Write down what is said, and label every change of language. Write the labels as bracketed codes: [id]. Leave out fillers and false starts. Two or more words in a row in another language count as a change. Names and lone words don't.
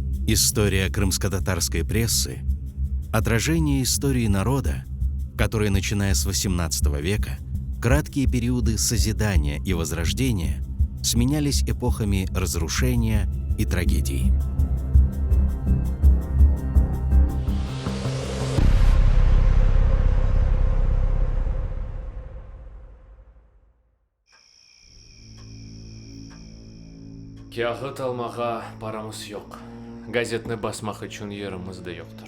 [ru] История крымско-татарской прессы – отражение истории народа, в которой, начиная с XVIII века, краткие периоды созидания и возрождения сменялись эпохами разрушения и трагедий. [crh] Kağıt almağa paramız yok. Gazetini basmak için yerimiz de yoktur.